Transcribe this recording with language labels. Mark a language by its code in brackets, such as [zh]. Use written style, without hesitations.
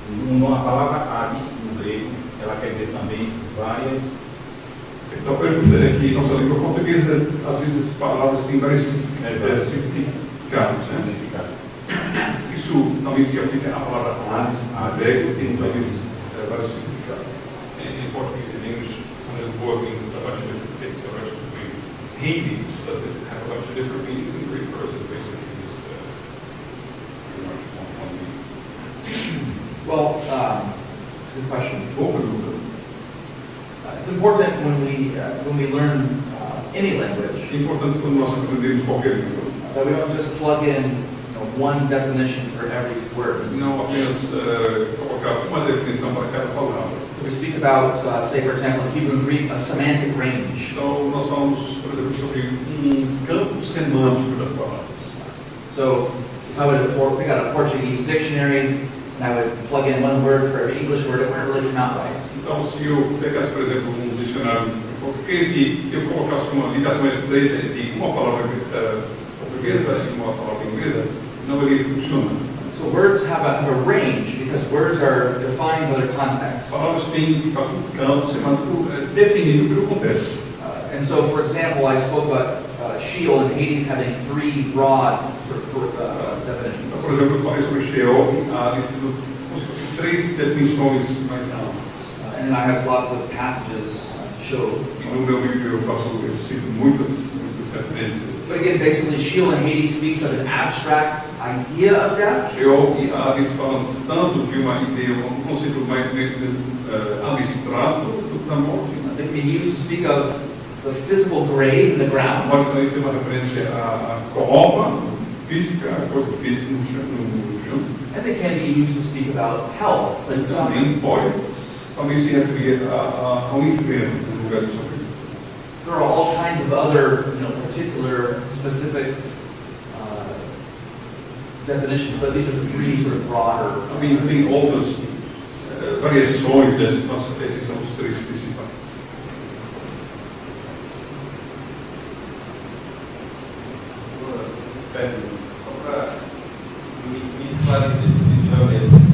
[pt] Uma palavra avis, no grego, ela quer dizer também várias. Então, a pergunta é que nossa língua portuguesa, às vezes, palavras têm vários significados. Né? Isso também se aplica à palavra avis, a grego, tem talvez vários significados. [en] In Portuguese and English, sometimes the word means a bunch of different things. A bunch of different Hades does it have a bunch of different meanings in Greek, or is it basically just pretty much one meaning? Well, it's a good question. [pt] Boa pergunta. [en] It's important when we learn any language [pt] É importante quando nós aprendemos qualquer língua. [en] that we don't just plug in one definition for every word. [pt] Não apenas colocar uma definição para cada palavra. [en] So we speak about, say, for example, in Hebrew and Greek, a semantic range. [pt] Então, nós falamos, por exemplo, sobre campo semântico das palavras. [en] So if I would pick out a Portuguese dictionary and I would plug in one word for every English word, it wouldn't really come out right. [pt] Então, se eu pegasse, por exemplo, dicionário em português e eu colocasse uma ligação estreita entre uma palavra portuguesa e uma palavra inglesa, não iria funcionar. [en] So words have a range because words are defined by their context. [pt] As palavras têm, de fato, um campo semântico definido pelo contexto. [en] And so, for example, I spoke about Sheol and Hades having three broad definitions. [pt] Por exemplo, eu falei sobre Sheol e Hades, como se fossem três definições mais amplas. [en] And then I have lots of passages to show. [pt] E no meu livro eu cito muitas referências. [en] But again, basically, Sheol and Hades speaks of an abstract idea of death. [pt] Sheol e Hades falam tanto de uma ideia, um conceito mais abstrato da morte. [en] They can be used to speak of the physical grave in the ground. [pt] Pode também ser uma referência à cova física, a coisa física no chão. [en] And they can be used to speak about hell. [pt] Também pode se referir ao inferno, no lugar de sofrimento. [en] There are all kinds of other, particular, specific definitions, but these are the three sort of broader. [pt] Também tem outras variações desses, mas esses são os três principais. Só para me esclarecer definitivamente.